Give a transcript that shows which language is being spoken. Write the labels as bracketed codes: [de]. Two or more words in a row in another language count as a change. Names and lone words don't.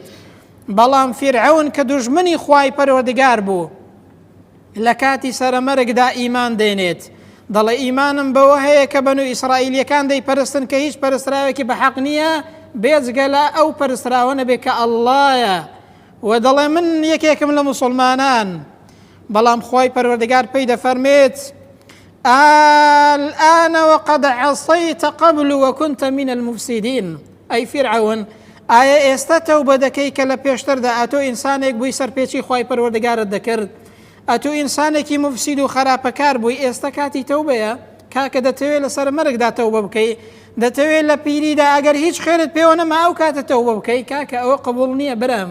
[ckb] بەڵام فیرعەون کە دوژمنی خوای پەروەردگار بوو، لە کاتی سەرەمەرگدا ئیمان دێنێت، دەڵێ ئیمانم بەوە هەیە کە بەنو ئیسرائیلیەکان دەیپەرستن کە هیچ پەرستراوێکی بەحەق نییە بێجگە لە ئەو پەرستراوە نەبێت کە ئەڵڵایە، و دەڵێ من یەکێکم لە موسڵمانان. بەڵام خوای پەروەردگار پێی دەفەرمێت [ar] الآن وقد عصيت قبل وكنت من المفسدين. [ckb] ئەی فیرعەون، ئایا ئێستا تەوبە دەکەی کە لە پێشتردا ئەتۆ ئینسانێک بووی سەرپێچی خوای پەروەردگارت دەکرد، ئەتۆ ئینسانێکی مفسید و خراپەکار بووی، ئێستا کاتی تەوبەیە. کاکە دەتەوێت لەسەر مەرگدا تەوبە بکەی، دەتەوێت لە پیریدا ئەگەر هیچ خێرت پێوە نەما ئەو کاتە تەوبە بکەی، کاکە ئەوە قبوڵ نییە برم.